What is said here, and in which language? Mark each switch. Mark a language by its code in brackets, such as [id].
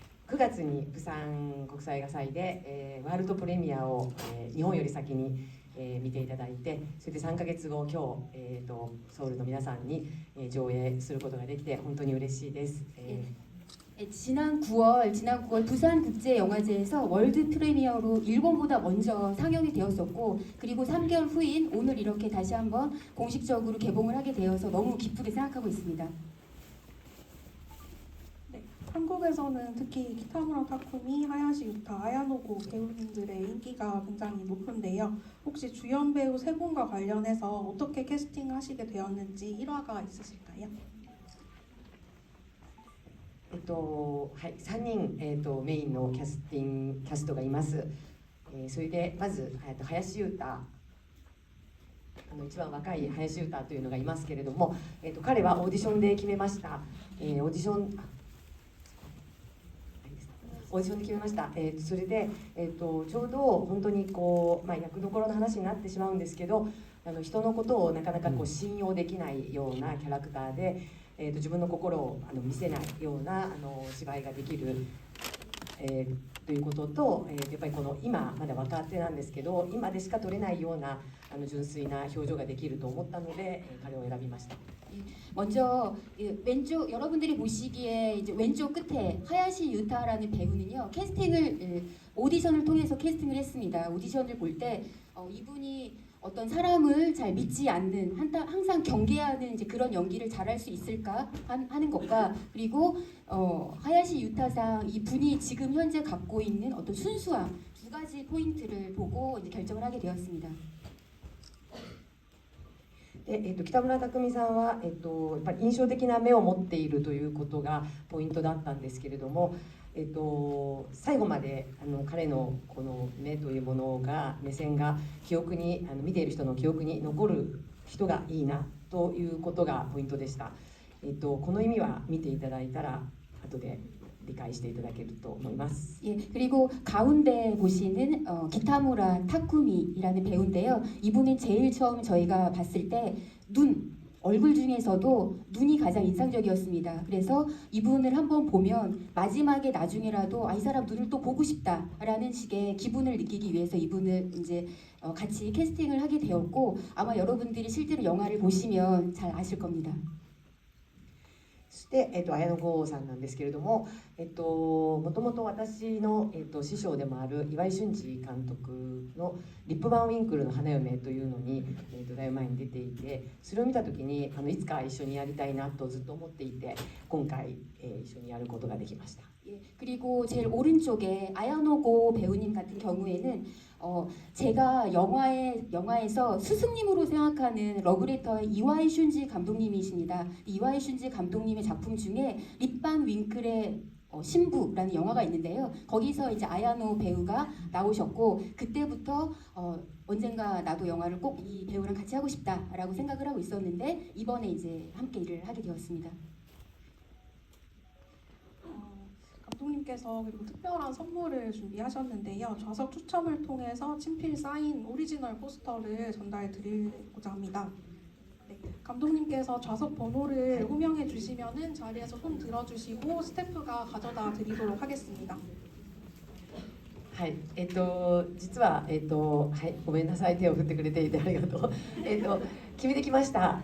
[ja] 9月に釜山国際映画祭で、ワールドプレミアを、日本より先に、見ていただいて、それで3ヶ月後今日、ソウルの皆さんに、上映することができて本当に嬉しいです。 [ko] 지난 9월 부산국제영화제에서 월드 프리미어로 일본보다 먼저 상영이 되었었고, 그리고 3개월 후인 오늘 이렇게 다시 한번 공식적으로 개봉을 하게 되어서 너무 기쁘게 생각하고 있습니다. 네, 한국에서는 특히 키타무라 타쿠미, 하야시 유타, 아야노고 배우님들의 인기가 굉장히 높은데요. 혹시 주연 배우 세 분과 관련해서 어떻게 캐스팅하시게 되었는지 일화가 있으실까요? [ja] はい、3人、メインのキャストがいます。それでまず、林優太、一番若い林優太というのがいますけれども、彼はオーディションで決めました。オーディションで決めました。それで、ちょうど本当にこう、役どころの話になってしまうんですけど、人のことをなかなか信用できないようなキャラクターで、自分の心を見せないような芝居ができる、ということと、やっぱりこの今まだ若手なんですけど、今でしか撮れないような純粋な表情ができると思ったので、彼を選びました。 [ko] 먼저 왼쪽 여러분들이 보시기에 이제 왼쪽 끝에 하야시 유타라는 배우는요, 오디션을 통해서 캐스팅을 했습니다. 오디션을 볼 때 이분이 어떤 사람을 잘 믿지 않는, 항상 경계하는 이제 그런 연기를 잘할 수 있을까 하는 것과, 그리고 하야시 유타상 이 분이 지금 현재 갖고 있는 어떤 순수함, 두 가지 포인트를 보고 이제 결정을 하게 되었습니다. [ja] で北村匠海さんは、やっぱり印象的な目を持っているということがポイントだったんですけれども、最後まで彼のこの目というものが、目線が記憶に見ている人の記憶に残る人がいいなということがポイントでした。この意味は見ていただいたら後で理解していただけると思います。 [ko] 예, 그리고 가운데 보시는 기타무라 타쿠미라는 배우인데요. 이분은 제일 처음 저희가 봤을 때 얼굴 중에서도 눈이 가장 인상적이었습니다. 그래서 이분을 한번 보면 마지막에 나중에라도 이 사람 눈을 또 보고 싶다라는 식의 기분을 느끼기 위해서 이분을 이제 같이 캐스팅을 하게 되었고, 아마 여러분들이 실제로 영화를 보시면 잘 아실 겁니다. [ja] そして、綾野剛さんなんですけれども、もともと私の、師匠でもある岩井俊二監督のリップ・バン・ウィンクルの花嫁というのに、だいぶ前に出ていて、それを見た時にいつか一緒にやりたいなとずっと思っていて、今回、一緒にやることができました。 [ko] 예, 그리고 제일 오른쪽에 아야노고 배우님 같은 경우에는 제가 영화에서 스승님으로 생각하는 러브레터의 이와이 슌지 감독님이십니다. 이와이 슌지 감독님의 작품 중에 립반 윙클의 신부라는 영화가 있는데요. 거기서 이제 아야노 배우가 나오셨고, 그때부터 언젠가 나도 영화를 꼭 이 배우랑 같이 하고 싶다라고 생각을 하고 있었는데, 이번에 이제 함께 일을 하게 되었습니다. 감독님께서 그리고 특별한 선물을 준비하셨는데요. 좌석 추첨을 통해서 친필 사인 오리지널 포스터를 전달해 드리고자 합니다. 네, 감독님께서 좌석 번호를 호명해 주시면은 자리에서 손 들어주시고 스태프가 가져다 드리도록 하겠습니다. [ja] はい、実は、はい、ごめんなさい、手を振ってくれていてありがとう。決めてきました。